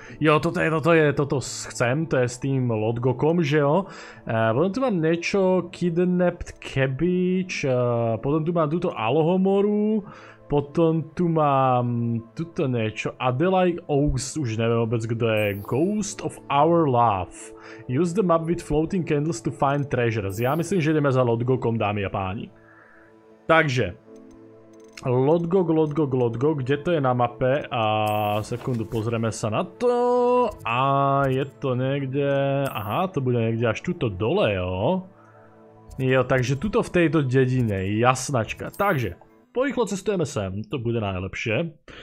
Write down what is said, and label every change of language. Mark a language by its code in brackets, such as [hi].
[sk] Jo, toto chcem, to je s tým Lodgokom, že jo? Potom tu mám niečo Kidnapped Cabbage, potom tu mám túto Alohomoru, potom tu mám tuto niečo Adelaide Oaks, už neviem vôbec, kto je. [en] Ghost of Our Love. Use the map with floating candles to find treasures. [sk] Ja myslím, že ideme za Lodgokom, dámy a páni. Takže... Lodgok, kde to je na mape? A sekundu, pozrieme sa na to. A je to niekde... Aha, to bude niekde až tuto dole, jo? Jo, takže tuto v tejto dedine, jasnačka. Takže, porýchlo cestujeme sem, to bude najlepšie.